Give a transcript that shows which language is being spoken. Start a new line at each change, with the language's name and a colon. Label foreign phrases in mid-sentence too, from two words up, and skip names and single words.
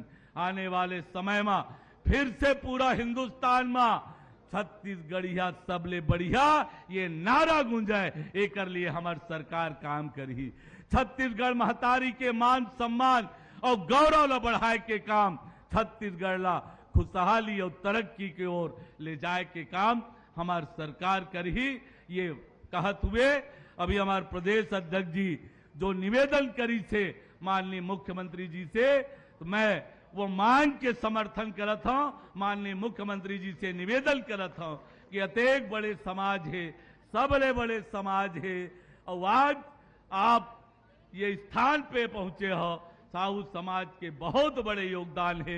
Chhattisgarhi: आने वाले समय में फिर से पूरा हिंदुस्तान में छत्तीसगढ़िया सबले बढ़िया ये नारा गूंजाए, एक लिए हमारी सरकार काम करी। छत्तीसगढ़ महतारी के मान सम्मान और गौरव ला बढ़ाए के काम, छत्तीसगढ़ ला खुशहाली और तरक्की की ओर ले जाए के काम हमारी सरकार करी। ये कहत हुए अभी हमारे प्रदेश अध्यक्ष जी जो निवेदन करी थे माननीय मुख्यमंत्री जी से, तो मैं वो मांग के समर्थन करत हूं, माननीय मुख्यमंत्री जी से निवेदन करत हूं कि अतेक बड़े समाज है, सबले बड़े समाज है, और आज आप ये स्थान पे पहुंचे हो, साहू समाज के बहुत बड़े योगदान है।